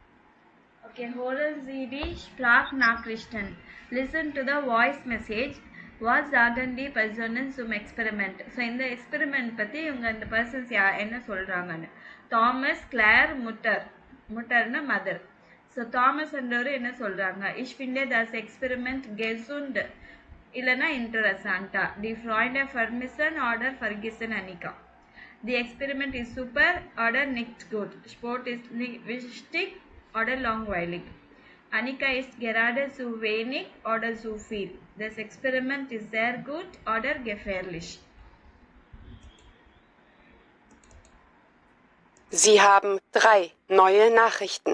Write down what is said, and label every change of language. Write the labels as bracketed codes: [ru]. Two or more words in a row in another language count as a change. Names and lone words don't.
[de] Okay, holen Sie die Sprachnachrichten. [en] Listen to the voice message. [de] Was sagen die Personen zum Experiment? [ta] ஸோ இந்த எக்ஸ்பெரிமெண்ட் பற்றி இவங்க இந்த பர்சன்ஸ் என்ன சொல்கிறாங்கன்னு. தாமஸ், கிளேர், முட்டர்னா மதர். ஸோ தாமஸ் என்றவர் என்ன சொல்கிறாங்க? [de] Ich finde das Experiment gesund இல்லைன்னா interessanter. Die Freunde vermissen oder vergessen Annika. [en] The experiment is [de] super oder nicht gut. Sport ist nicht wichtig oder langweilig. Annika ist gerade zu wenig oder zu viel. Das Experiment ist sehr gut oder gefährlich. Sie haben 3 neue Nachrichten.